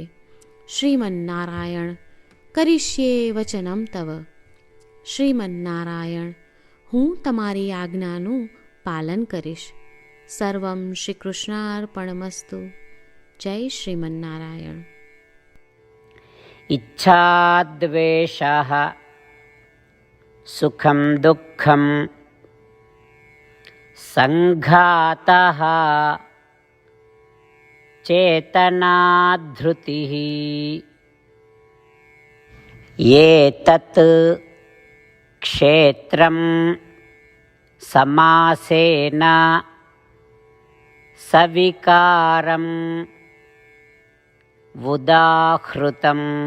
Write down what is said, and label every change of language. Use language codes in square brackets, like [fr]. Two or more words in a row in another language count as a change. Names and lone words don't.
[sa] શ્રીમન્નારાયણ, કરીશ્યે વચનમ તવ. [gu] શ્રીમન્નારાયણ, હું તમારી આજ્ઞાનું પાલન કરીશ. [sa] સર્વમ શ્રી કૃષ્ણાર્પણમસ્તુ. [gu] જય શ્રીમન્નારાયણ. [sa] इच्छाद्वेषः सुखं दुःखं संघातः चेतनाधृतिः एतत् क्षेत्रं समासेन सविकारं उदाहृतम्.